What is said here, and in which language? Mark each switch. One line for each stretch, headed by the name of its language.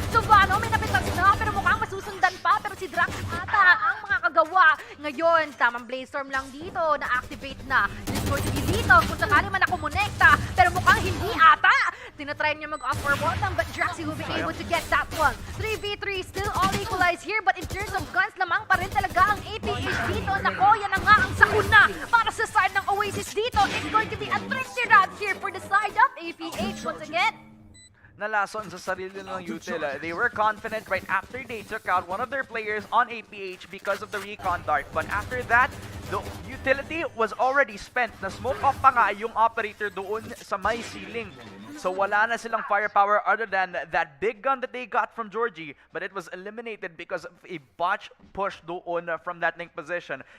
Filipino: Sovano may napitas na pero mukhang masusundan pa. Pero si Drax ata ang makakagawa. Ngayon, tamang Blazestorm lang dito. Na-activate na.
English: This is going to be
Filipino: dito kung sakali man ako monekta. Pero mukhang hindi ata. Tinatry niya mag-off
English: for bottom, but Draxi will be able to get that one. 3v3, still all equalized here, but in terms of guns,
Filipino: lamang pa rin talaga ang APH dito. Nako, yan na nga ang sakuna para sa side ng Oasis dito.
English: It's going to be a tricky round here for the side of APH once again.
Filipino: Nalason sa sarili ng util.
English: They were confident right after they took out one of their players on APH because of the recon dart. But after that, the utility was already spent.
Filipino: Na-smoke off pa nga yung operator doon sa may ceiling.
English: So
Filipino: wala na silang
English: firepower other than that big gun that they got from Georgie, but it was eliminated because of a botch push doon from that link position.